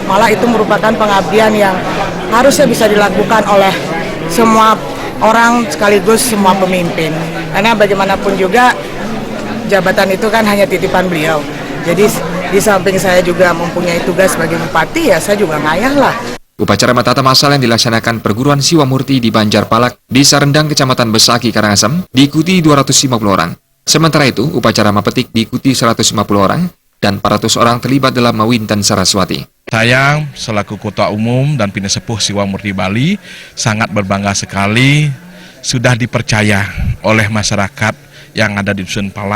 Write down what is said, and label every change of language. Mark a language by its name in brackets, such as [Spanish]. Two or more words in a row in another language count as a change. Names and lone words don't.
[Indonesian] Malah itu merupakan pengabdian yang harusnya bisa dilakukan oleh semua orang sekaligus semua pemimpin. Karena bagaimanapun juga jabatan itu kan hanya titipan beliau. Jadi di samping saya juga mempunyai tugas sebagai bupati, ya saya juga ngayah lah. Upacara metatah massal yang dilaksanakan perguruan Siwa Murti di Banjarpalak, Desa Rendang, Kecamatan Besakih, Karangasem, diikuti 250 orang. Sementara itu, upacara mepetik diikuti 150 orang dan 400 orang terlibat dalam Mawinten Saraswati. Saya selaku Ketua Umum dan Pinesepuh Siwa Murti Bali sangat berbangga sekali sudah dipercaya oleh masyarakat yang ada di Dusun Palak.